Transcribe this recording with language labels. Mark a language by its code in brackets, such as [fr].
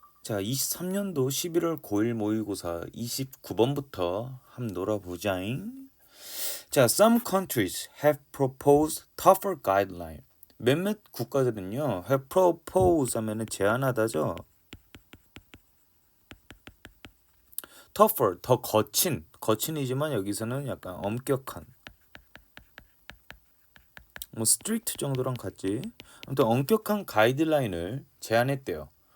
[ko] 자, 23년도 11월 9일 모의고사 29번부터 한번 놀아보자잉. [en] 자, some countries have proposed tougher guideline. [ko] 몇몇 국가들은요, [en] have proposed [ko] 하면은 제안하다죠. tougher, 더 거친이지만 여기서는 약간 엄격한. 뭐 strict 정도랑 같지. 아무튼 엄격한 가이드라인을 제안했대요.